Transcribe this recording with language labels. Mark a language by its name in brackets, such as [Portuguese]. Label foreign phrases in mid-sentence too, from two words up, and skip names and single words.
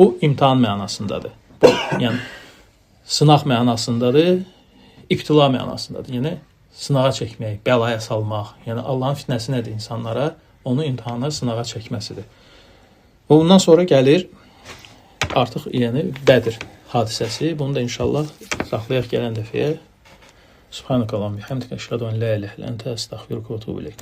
[Azerbaijani] Bu imtahan mənasındadır. Bu, yəni sınaq mənasındadır, ibtila mənasındadır. Yəni sınağa çəkmək, bəlaya salmaq. Yəni Allahın fitnəsi nədir insanlara? Onu imtahana, sınağa çəkməsidir. Və bundan sonra gəlir artıq yəni Bədir hadisəsi. Bunu da inşallah saxlayaq gələn dəfəyə. [Arabic] سبحانك اللهم وبحمدك أشهد أن لا إله إلا أنت أستغفرك وأتوب إليك.